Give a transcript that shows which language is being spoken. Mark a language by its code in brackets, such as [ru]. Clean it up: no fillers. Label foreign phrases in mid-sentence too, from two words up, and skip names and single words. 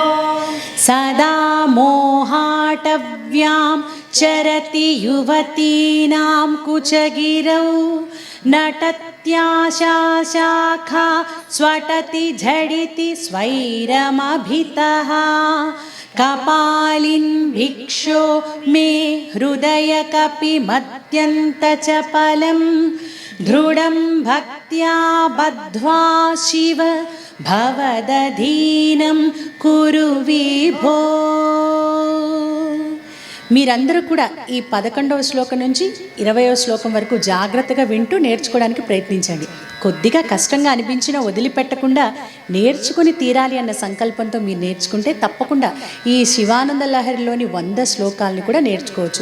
[sa] सदा मोहाटव्यां चरति युवतीनां कुचगिरौ नटत्याशा शाखा स्वटति झडिति स्वैरमभितः कपालिन् भिक्षो मे हृदय कपिमत्यन्तचपलं दृढं भक्त्या बद्ध्वा शिव भवदधीनं कुरु विभो [te] మీరందరూ కూడా ఈ 11వ శ్లోకం నుంచి 20వ శ్లోకం వరకు జాగ్రత్తగా వింటూ నేర్చుకోవడానికి ప్రయత్నించండి. కొద్దిగా కష్టంగా అనిపించినా వదిలిపెట్టకుండా నేర్చుకుని తీరాలి అన్న సంకల్పంతో మీరు నేర్చుకుంటే తప్పకుండా ఈ శివానంద లహరిలోని 100 శ్లోకాలని కూడా నేర్చుకోవచ్చు.